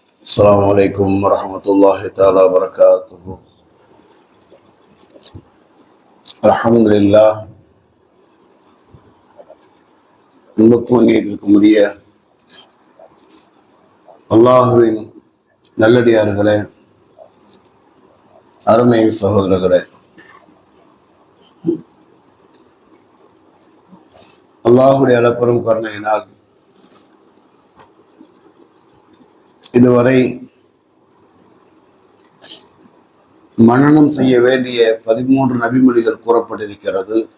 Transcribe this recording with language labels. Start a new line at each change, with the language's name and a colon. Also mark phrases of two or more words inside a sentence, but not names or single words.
Arabic: السلام عليكم ورحمة الله تعالى وبركاته. الحمد لله.
Tamil: அன்புக்கும் நீதிக்குரிய அல்லாஹுவின் நல்லடியார்களே, அருமை சகோதரர்களே, அல்லாஹுடைய அளப்பெரும் கருணையினால் இதுவரை மனனம் செய்ய வேண்டிய 13 நபிமொழிகள் கூறப்பட்டிருக்கிறது.